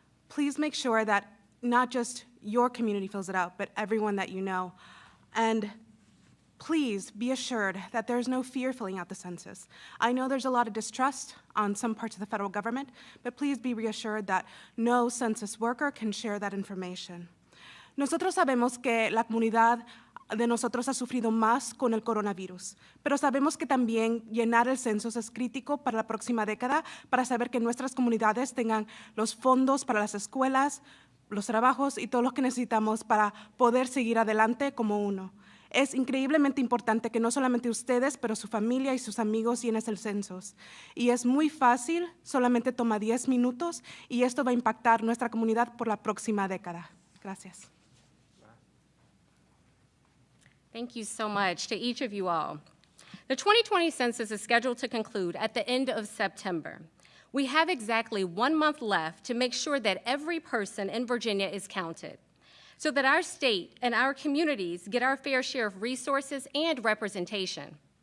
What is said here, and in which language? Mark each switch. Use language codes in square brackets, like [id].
[en] Please make sure that not just your community fills it out, but everyone that you know. And please be assured that there's no fear filling out the census. I know there's a lot of distrust on some parts of the federal government, but please be reassured that no census worker can share that information. [es] Nosotros sabemos que la comunidad de nosotros ha sufrido más con el coronavirus, pero sabemos que también llenar el censo es crítico para la próxima década para saber que nuestras comunidades tengan los fondos para las escuelas, los trabajos y todo lo que necesitamos para poder seguir adelante como uno. Es increíblemente importante que no solamente ustedes, pero su familia y sus amigos llenen el censo. Y es muy fácil, solamente toma 10 minutos y esto va a impactar nuestra comunidad por la próxima década. Gracias. [en] Thank you so much to each of you all. The 2020 census is scheduled to conclude at the end of September. We have exactly 1 month left to make sure that every person in Virginia is counted, so that our state and our communities get our fair share of resources and representation.